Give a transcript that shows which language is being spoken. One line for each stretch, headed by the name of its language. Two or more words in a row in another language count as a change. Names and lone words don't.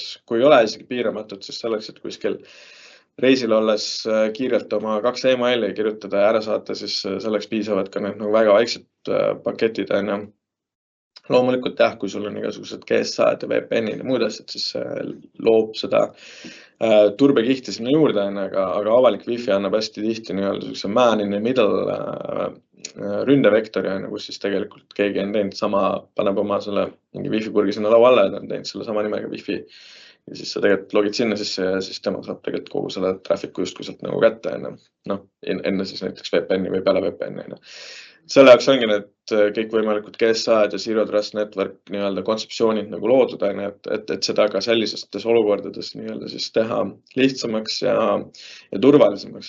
Estonian: Kui ei ole isegi piiramatud, siis selleks, et kuskil reisil olles kiirelt oma 2 emaili kirjutada ja ära saata, siis selleks piisavad ka need nagu väga väiksed paketid. Loomulikult jah, kui sul on igasugused GSA-d ja VPN-id ja muud asjad, siis loob seda turbekihti sinna juurde, aga avalik wifi annab hästi tihti nii-öelda
English: man in the middle
Estonian: ründevektori, kus siis tegelikult keegi on teinud sama, paneb oma selle mingi wifi purgi sinna laua alla ja on teinud selle sama nimega wifi. Ja siis sa tegelikult logid sinna sisse ja siis tema saab tegelikult kogu selle traffic'u justkui sealt nagu kätte. Noh, enne siis näiteks VPN-i või peale VPN-i. Selle jaoks ongi need kõikvõimalikud GSA-d ja
English: Zero Trust Network
Estonian: nii-öelda kontseptsioonid nagu loodud, et seda ka sellistes olukordades nii-öelda siis teha lihtsamaks ja turvalisemaks.